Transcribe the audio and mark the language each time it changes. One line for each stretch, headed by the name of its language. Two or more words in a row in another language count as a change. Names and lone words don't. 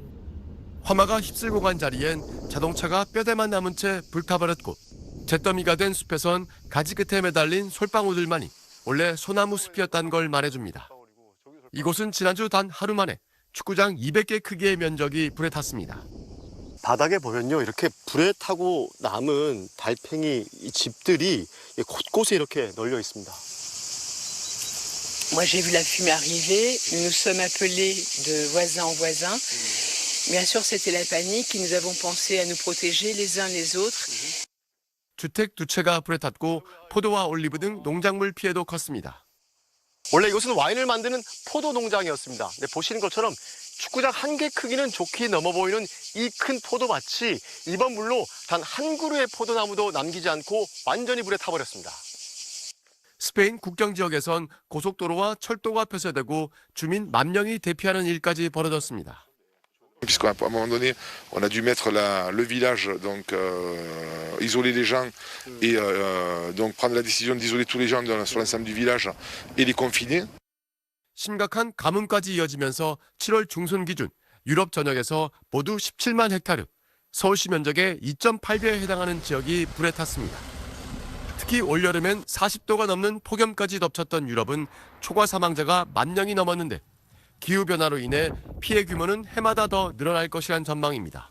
Korean: 화마가 휩쓸고 간 자리엔 자동차가 뼈대만 남은 채 불타버렸고 잿더미가 된 숲에선 가지 끝에 매달린 솔방울들만이 원래 소나무 숲이었다는 걸 말해줍니다. 이곳은 지난주 단 하루 만에 축구장 200개 크기의 면적이 불에 탔습니다. 바닥에 보면요, 이렇게 불에 타고 남은 달팽이 집들이 곳곳에 이렇게 널려 있습니다.
French: Moi, j'ai vu la fumée arriver. Nous nous sommes appelés de voisin en voisin. Bien sûr, c'était la panique et nous avons pensé à nous protéger les uns les autres.
Korean: 주택 두 채가 불에 탔고 포도와 올리브 등 농작물 피해도 컸습니다. 원래 이곳은 와인을 만드는 포도 농장이었습니다. 네, 보시는 것처럼 축구장 한 개 크기는 좋게 넘어 보이는 이 큰 포도밭이 이번 불로 단 한 그루의 포도나무도 남기지 않고 완전히 불에 타버렸습니다. 스페인 국경 지역에선 고속도로와 철도가 폐쇄되고 주민 10,000명이 대피하는 일까지 벌어졌습니다.
French: Puisqu'à un moment donné, on a dû mettre le village, donc isoler les gens et donc prendre la décision d'isoler tous les gens sur l'ensemble du village et les confiner.
Korean: 심각한 가뭄까지 이어지면서 7월 중순 기준 유럽 전역에서 모두 17만 헥타르, 서울시 면적의 2.8배에 해당하는 지역이 불에 탔습니다. 특히 올여름엔 40도가 넘는 폭염까지 덮쳤던 유럽은 초과 사망자가 10,000명이 넘었는데 기후변화로 인해 피해 규모는 해마다 더 늘어날 것이란 전망입니다.